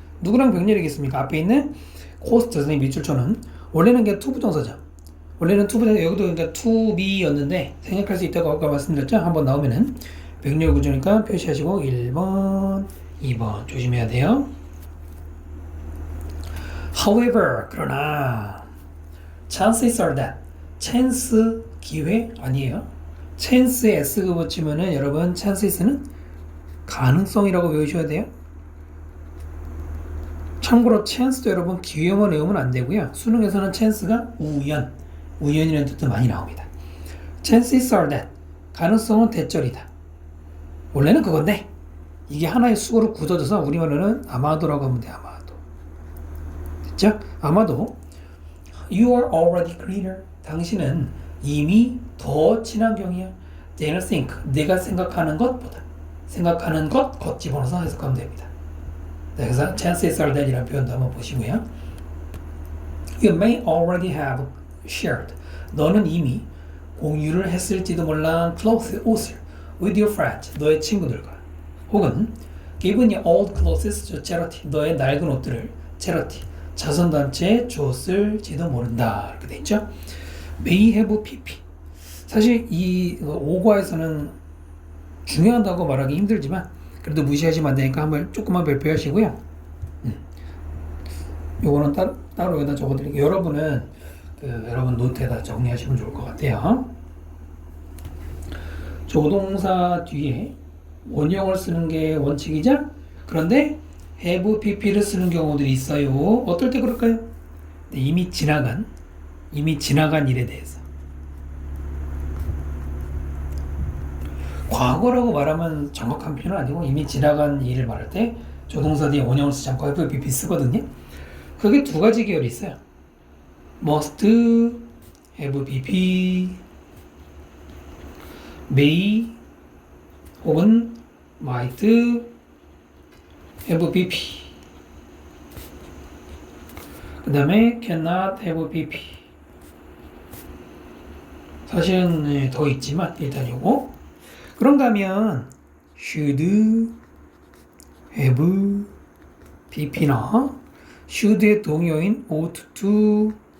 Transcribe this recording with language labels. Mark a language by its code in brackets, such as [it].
[ko] 누구랑 병렬이겠습니까? 앞에 있는 cost 선생님 밑줄쳐는 원래는 그냥 to 부정사죠. 원래는 to 부정사 여기도 그러니까 to be였는데 생략할 수 있다고 아까 말씀드렸죠. 한번 나오면은 병렬 구조니까 표시하시고 1번, 2번 조심해야 돼요. [en] However, 그러나 chances are that chance [ko] 기회 아니에요. chance에 s가 붙이면은 여러분 chances는 가능성이라고 외우셔야 돼요. 참고로 chance도 여러분 기회만 외우면 안 되고요. 수능에서는 chance가 우연, 우연이라는 뜻도 많이 나옵니다. [en] chances are that [ko] 가능성은 대절이다. 원래는 그건데 이게 하나의 수어로 굳어져서 우리말로는 아마도라고 하면 돼. 아마도. 됐죠? [en] 아마도 you are already greater. [ko] 당신은 이미 더 친환경이야. [en] than you think. [ko] 내가 생각하는 것보다. 생각하는 것 집어넣어서 해석하면 됩니다. 네, 그래서 [en] chances are that [ko] 이라는 표현도 한번 보시고요. [en] You may already have shared. [ko] 너는 이미 공유를 했을지도 몰라 clothes, 옷을 [en] with your friends, [ko] 너의 친구들과 혹은 [en] given your old clothes to charity, [ko] 너의 낡은 옷들을 charity, 자선단체에 줬을지도 모른다. 이렇게 돼 있죠. may have pp. 사실 이 오과에서는 중요하다고 말하기 힘들지만 그래도 무시하시면 안 되니까 한번 조금만 발표하시고요. 요거는 따로 여기다 적어드릴게요. 여러분은 여러분 노트에다 정리하시면 좋을 것 같아요. 조동사 뒤에 원형을 쓰는 게 원칙이죠. 그런데 have pp를 쓰는 경우들이 있어요. 어떨 때 그럴까요? 네, 이미 지나간 일에 대해서. 과거라고 말하면 정확한 표현은 아니고 이미 지나간 일을 말할 때 조동사 뒤에 원형을 쓰지 않고 have pp 쓰거든요. 그게 두 가지 계열이 있어요. [en] must have pp, may 혹은 might have pp. [ko] 그 다음에 [en] cannot have pp. [ko] 사실은 더 있지만 일단 요거. 그런가 하면 should have pp나 should의 동요인 ought to.